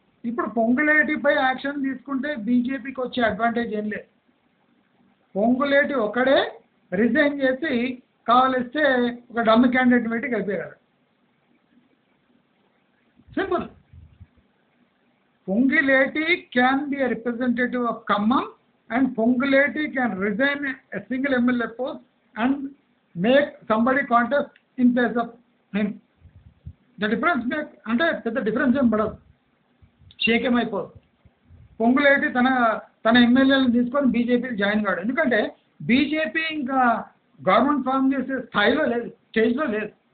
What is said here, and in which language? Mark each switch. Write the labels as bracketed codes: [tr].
[te] ఇప్పుడు పొంగులేటిపై యాక్షన్ తీసుకుంటే బీజేపీకి వచ్చే అడ్వాంటేజ్ ఏం లేదు. పొంగులేటి ఒక్కడే రిజైన్ చేసి కావలిస్తే ఒక డమ్మి క్యాండిడేట్ పెట్టి గెలిపేయగలరు. Simple. [en] Ponguleti can be a representative of Khammam and Ponguleti can resign a single MLA post and make somebody contest in place of him. [te] The difference అంటే పెద్ద డిఫరెన్స్ ఏం పడదు. షేకేమైపోదు. పొంగులేటి తన ఎమ్మెల్యేలను తీసుకొని బీజేపీకి జాయిన్ కాడు. ఎందుకంటే బీజేపీ ఇంకా గవర్నమెంట్ ఫామ్ చేసే స్థాయిలో లేదు, స్టేజ్లో లేదు.